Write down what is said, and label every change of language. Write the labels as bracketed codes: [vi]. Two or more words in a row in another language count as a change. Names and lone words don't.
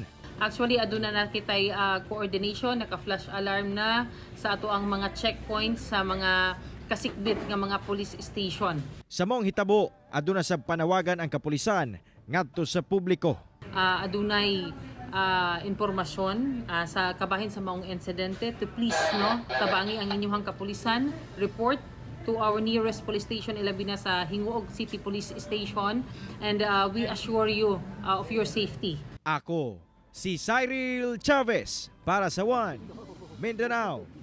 [ceb] Actually, aduna na kitay coordination, naka- [en] flash alarm [ceb] na sa ato ang mga checkpoints sa mga kasikbit nga mga police station. Sa mong hitabo, aduna sa panawagan ang kapulisan ngadto sa publiko. Adunay impormasyon sa kabahin sa maong insidente [en] to please [ceb] tabangi ang inyong kapulisan, [en] report to our nearest police station, [ceb] ilabi na sa [en] Hingoog City Police Station, and we assure you of your safety. [ceb] Ako si Cyril Chavez para sa One Mindanao